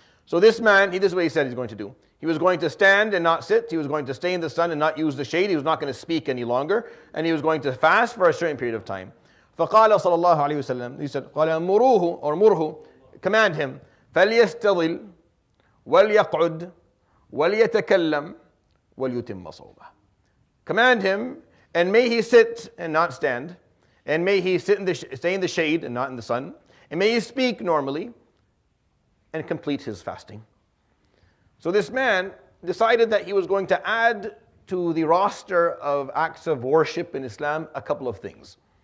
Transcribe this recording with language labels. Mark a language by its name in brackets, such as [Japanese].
[English] So this man, this is what he said he's going to do. He was going to stand and not sit. He was going to stay in the sun and not use the shade. He was not going to speak any longer. And he was going to fast for a certain period of time. [Arabic] فقال صلى الله عليه وسلم, [English] he said, [Arabic] قال مروه [English] or murhu, command him, [Arabic] فليستظل وليقعد وليتكلم وليتم صومه. [English] Command him, and may he sit and not stand, and may he stay in the shade and not in the sun, and may he speak normally and complete his fasting. So this man decided that he was going to add to the roster of acts of worship in Islam a couple of things.